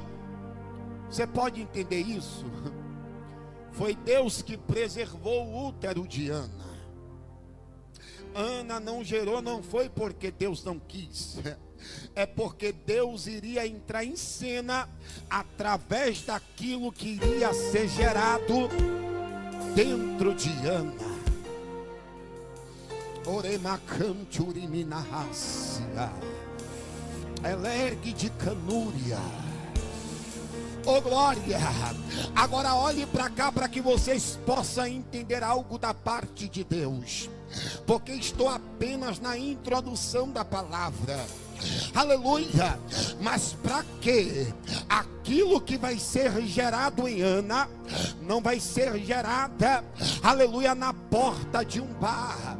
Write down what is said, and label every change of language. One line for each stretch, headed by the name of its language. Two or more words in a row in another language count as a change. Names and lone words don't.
Portuguese: Você pode entender isso? Foi Deus que preservou o útero de Ana. Ana não gerou, não foi porque Deus não quis, é porque Deus iria entrar em cena através daquilo que iria ser gerado dentro de Ana. Oremacante uriminarracia, elergue de canúria. Oh glória! Agora olhe para cá para que vocês possam entender algo da parte de Deus, porque estou apenas na introdução da palavra. Aleluia! Mas para quê? Aquilo que vai ser gerado em Ana não vai ser gerada, aleluia, na porta de um bar.